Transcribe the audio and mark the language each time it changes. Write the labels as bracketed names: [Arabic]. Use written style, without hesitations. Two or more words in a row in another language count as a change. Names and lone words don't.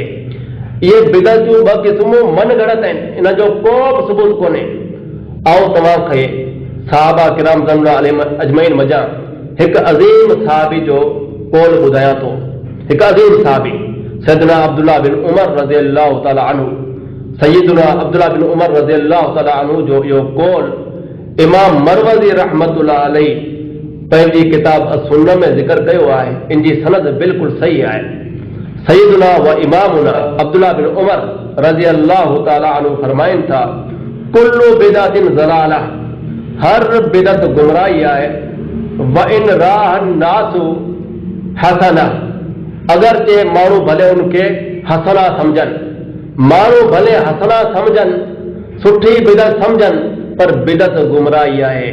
[Sindhi] इहे बिदत जूं ॿ क़िस्मूं मन गणत आहिनि, इन जो को बि सबूत कोन्हे। ऐं तव्हांखे सहाबा किराम अजमईन मज़ा हिकु अज़ीम सहाबी जो कौल ॿुधायां थो। हिकु अज़ीम सहाबी सैयदना अब्दुल्लाह बिन उमर [Arabic] رضي الله تعالى عنه, [Sindhi] सैयदना अब्दुल्लाह बिन उमर [Arabic] رضي الله تعالى عنه [Sindhi] जो इहो कौल इमाम मरवज़ी [Arabic] رحمة الله عليه [Sindhi] पंहिंजी किताब सुन्नह में ज़िक्र कयो आहे। इन जी सनद बिल्कुलु सही आहे। [Arabic] سيدنا وإمامنا [Sindhi] अब्दुल्ला बिन उमर [Arabic] رضي الله تعالى عنه [Sindhi] फरमाइन था, [Arabic] كل بدعة ضلالة, [Sindhi] हर बिदत गुमराही आहे। [Arabic] وإن رآه الناس حسنة, [Sindhi] अगरचे माण्हू भले उनके हसना समझन, माण्हू भले हसना समझन, सुठी बिदत समझन, पर बिदत गुमराही आहे।